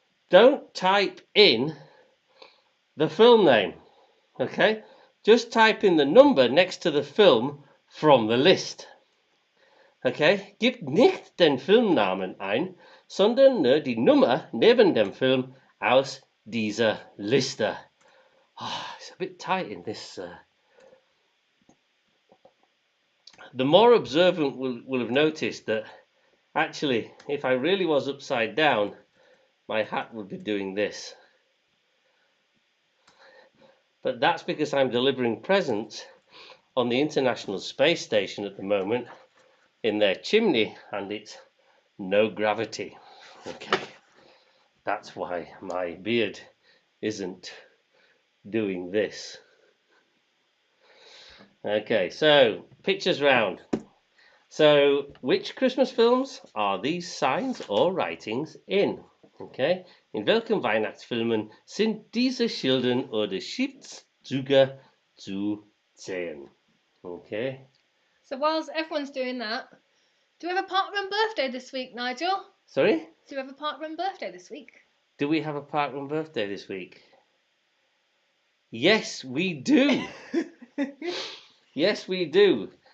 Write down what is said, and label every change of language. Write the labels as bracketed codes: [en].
[en] Don't type in the film name. Okay, just type in the number next to the film from the list. [de] Okay, gib nicht den Filmnamen ein, sondern nur die Nummer neben dem Film aus dieser Liste. [en] It's a bit tight in this. The more observant will have noticed that actually, if I really was upside down, my hat would be doing this. But that's because I'm delivering presents on the International Space Station at the moment in their chimney, and it's no gravity. Okay, that's why my beard isn't doing this. Okay, so pictures round. So which Christmas films are these signs or writings in? [de] Okay, in welchen Weihnachtsfilmen sind diese Schilder oder Schriftzüge zu sehen? [en] Okay. So whilst everyone's doing that, do we have a parkrun birthday this week, Nigel? Sorry? Do we have a parkrun birthday this week? Do we have a parkrun birthday this week? Yes, we do. Yes, we do.